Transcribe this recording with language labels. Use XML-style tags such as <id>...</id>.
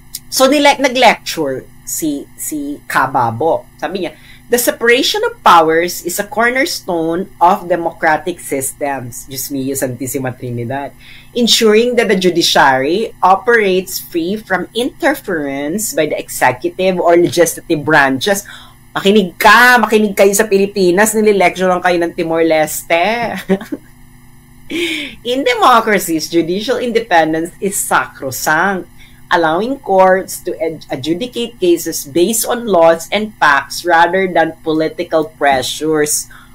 <tl>So, nag-lecture si Kababo. Sabi niya,</tl> <en>the separation of powers is a cornerstone of democratic systems.</en> <es>Diyos mio, Santissima Trinidad.</es> <en>Ensuring that the judiciary operates free from interference by the executive or legislative branches.</en> <tl>Makinig kayo sa Pilipinas, nililecturean kayo ng Timor-Leste.</tl> <en>In democracies, judicial independence is sacrosanct, allowing courts to adjudicate cases based on laws and facts rather than political pressures.</en>